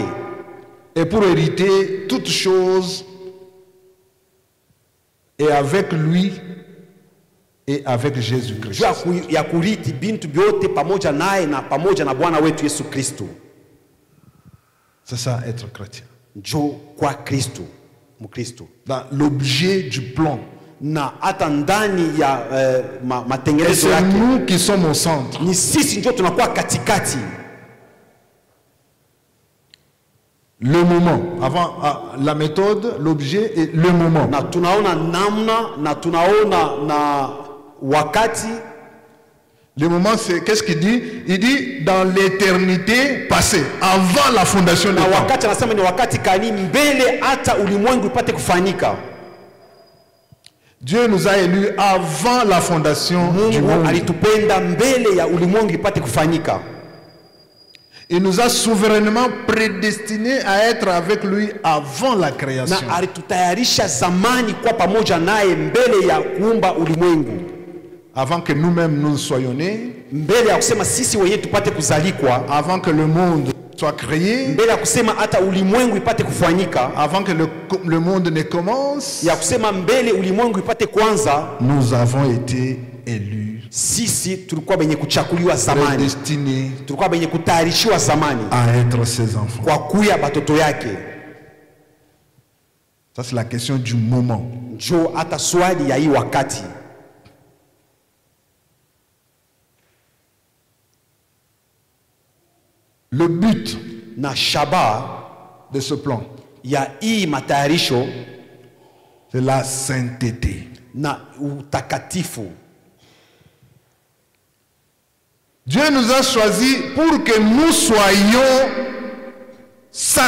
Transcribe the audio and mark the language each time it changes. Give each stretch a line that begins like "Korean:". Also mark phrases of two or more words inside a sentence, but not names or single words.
French: Et pour hériter toutes choses et avec lui et avec Jésus-Christ.
Swahili: Ya kuriti bintu vyote pamoja naye na pamoja na Bwana wetu Yesu Kristo.
French: C'est ça être chrétien.
Swahili: Njo kwa Kristo, Mkristo.
French: Dans l'objet du plan.
Swahili: Na hata ndani ya matengenezo yake.
French: C'est nous qui sommes au centre.
Swahili: Ni sisi ndio tunakuwa katikati.
French: Le moment, avant la méthode, l'objet et le moment.
Swahili: Na tunaona namna na tunaona na wakati.
French: Le moment, c'est qu'est-ce qu'il dit? Il dit dans l'éternité passée, avant la fondation du monde.
Swahili: Na wakati anasema ni wakati kani mbele hata ulimwengu ipate kufanyika.
French: Dieu nous a élus avant la fondation du monde.
Swahili: Alitupenda mbele ya ulimwengu ipate kufanyika.
French: Il nous a souverainement prédestinés à être avec lui avant la création.
Swahili: Na alitutayarisha zamani kwa pamoja naye mbele ya kuumba ulimwengu.
French: Avant que nous-mêmes nous soyons nés.
Swahili: Mbele ya kusema sisi wenyewe tupate kuzalikwa.
French: Avant que le monde soit créé.
Swahili: Mbele ya kusema hata ulimwengu ipate kufanyika.
French: Avant que le monde ne commence.
Swahili: Ya kusema mbele ulimwengu ipate kuanza.
French: Nous avons été élus.
Swahili: Sisi tulikuwa benye kuchakuliwa zamani.
French: Prédestinés.
Swahili: Tulikuwa benye kutayarishiwa zamani.
French: À être ses enfants.
Swahili: Kwa kuya batoto yake.
French: Ça c'est la question du moment.
Swahili: Njo hata swali ya hii wakati.
French: Le but
Swahili: na shaba
French: de ce plan,
Swahili: ya hii matayarisho,
French: c'est la sainteté.
Swahili: na utakatifu.
French: Dieu nous a choisis pour que nous soyons saints.